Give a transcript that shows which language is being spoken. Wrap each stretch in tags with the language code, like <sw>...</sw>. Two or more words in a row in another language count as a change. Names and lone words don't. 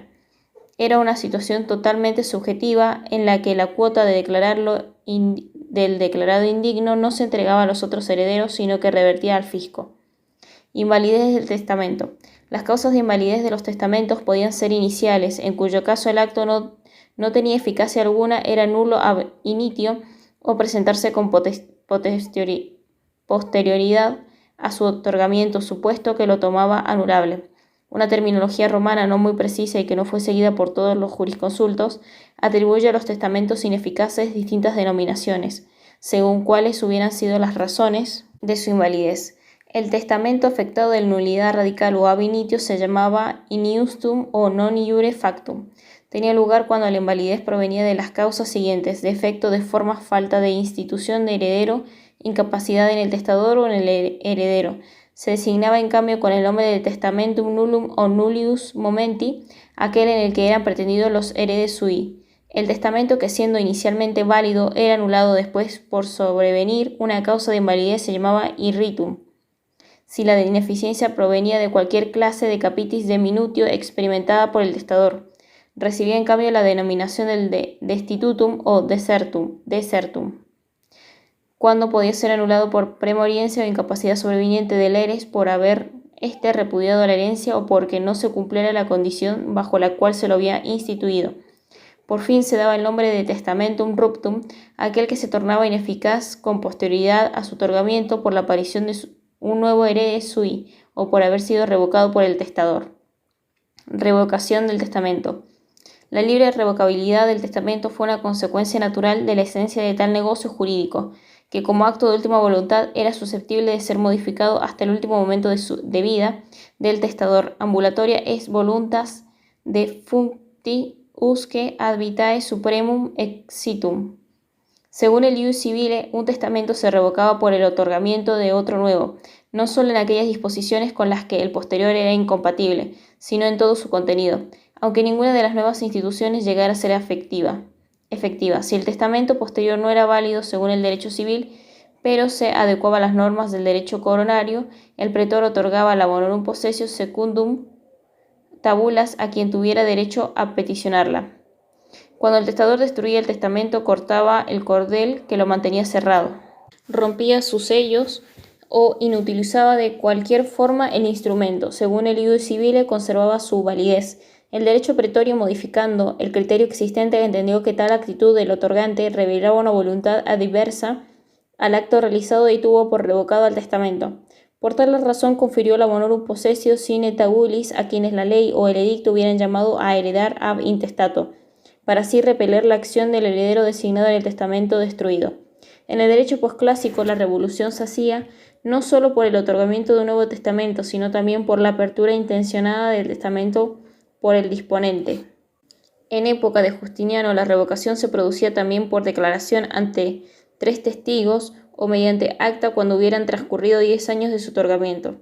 <es>Era una situación totalmente subjetiva en la que la cuota de del declarado indigno no se entregaba a los otros herederos, sino que revertía al fisco. Invalidez del testamento. Las causas de invalidez de los testamentos podían ser iniciales, en cuyo caso el acto no tenía eficacia alguna, era nulo</es> <la>ab initio,</la> <es>o presentarse con posterioridad a su otorgamiento supuesto que lo tomaba anulable. Una terminología romana no muy precisa y que no fue seguida por todos los jurisconsultos atribuye a los testamentos ineficaces distintas denominaciones, según cuáles hubieran sido las razones de su invalidez. El testamento afectado de nulidad radical o</es> <la>ab initio</la> <es>se llamaba</es> <la>in iustum</la> <es>o</es> <la>non iure factum.</la> <es>Tenía lugar cuando la invalidez provenía de las causas siguientes: defecto de forma, falta de institución de heredero, incapacidad en el testador o en el heredero. Se designaba en cambio con el nombre de</es> <la>testamentum nullum</la> <es>o</es> <la>nullius momenti</la> <es>aquel en el que eran pretendidos los</es> <la>heredes sui.</la> <es>El testamento que, siendo inicialmente válido, era anulado después por sobrevenir una causa de invalidez, se llamaba irritum, si la ineficiencia provenía de cualquier clase de</es> <la>capitis de minutio</la> <es>experimentada por el testador. Recibía en cambio la denominación del destitutum o desertum, cuando podía ser anulado por premoriencia o incapacidad sobreviniente del heres por haber repudiado la herencia o porque no se cumpliera la condición bajo la cual se lo había instituido. Por fin se daba el nombre de</es> <la>testamentum ruptum</la> <es>aquel que se tornaba ineficaz con posterioridad a su otorgamiento por la aparición de un nuevo</es> <la>herede sui</la> <es>o por haber sido revocado por el testador. Revocación del testamento. La libre revocabilidad del testamento fue una consecuencia natural de la esencia de tal negocio jurídico, que como acto de última voluntad era susceptible de ser modificado hasta el último momento de vida del testador.</es> <la>Ambulatoria es voluntas defuncti usque ad vitae supremum exitum.</la> <es>Según el</es> <la>ius civile,</la> <es>un testamento se revocaba por el otorgamiento de otro nuevo, no solo en aquellas disposiciones con las que el posterior era incompatible, sino en todo su contenido, aunque ninguna de las nuevas instituciones llegara a ser efectiva. Si el testamento posterior no era válido según el derecho civil, pero se adecuaba a las normas del derecho coronario, el pretor otorgaba la</es> <la>bonorum possessio secundum tabulas</la> <es>a quien tuviera derecho a peticionarla. Cuando el testador destruía el testamento, cortaba el cordel que lo mantenía cerrado, rompía sus sellos o inutilizaba de cualquier forma el instrumento. Según el</es> <la>ius civile,</la> <es>conservaba su validez. El derecho pretorio, modificando el criterio existente, entendió que tal actitud del otorgante revelaba una voluntad adversa al acto realizado y tuvo por revocado al testamento. Por tal razón confirió la</es> <la>bonorum possessio sine tabulis</la> <es>a quienes la ley o el edicto hubieran llamado a heredar</es> <la>ab intestato,</la> <es>para así repeler la acción del heredero designado en el testamento destruido. En el derecho posclásico, la revolución se hacía no solo por el otorgamiento de un nuevo testamento, sino también por la apertura intencionada del testamento por el disponente. En época de Justiniano, la revocación se producía también por declaración ante 3 testigos o mediante acta cuando hubieran transcurrido 10 años de su otorgamiento.</es>